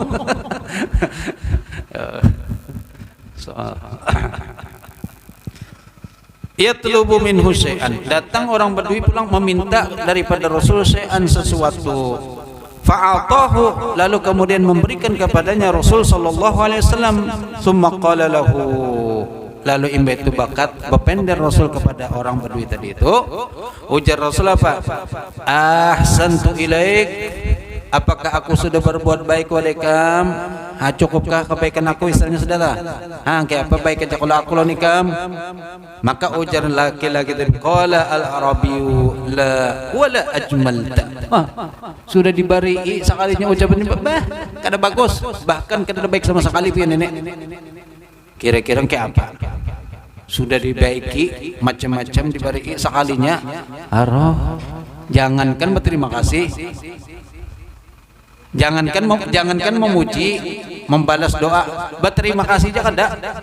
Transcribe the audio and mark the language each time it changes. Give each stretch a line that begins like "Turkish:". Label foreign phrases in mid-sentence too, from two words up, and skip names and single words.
Arabic: يطلب منه شيئا,
Banjar: datang orang Badui pulang meminta daripada Rasul syai'an sesuatu.
Indonesian: Fa'atahu, lalu kemudian memberikan kepadanya Rasul
Arabic: صلى الله عليه وسلم. ثم قال له,
Banjar: lalu imba itu bakat bepender Rasul kepada orang Badui tadi itu. Ujar Rasul apa?
Arabic: أحسنت إليك,
Banjar: apakah aku sudah berbuat baik walaikam? Cukupkah kebaikan aku, istilahnya saudara? Kayak apa baik aja kalau aku nikam?
Indonesian: Maka ujar laki-laki tadi,
Arabic: قال الأعرابي لا ولا أجملت.
Banjar: Sudah dibari sekalinya ucapan ini, kada bagus, bahkan kada baik sama sekali pian nenek. Kira-kira kayak apa? Sudah dibaiki macam-macam dibari sekalinya, jangankan berterima kasih, jangankan memuji, membalas doa, berterima kasih aja kada.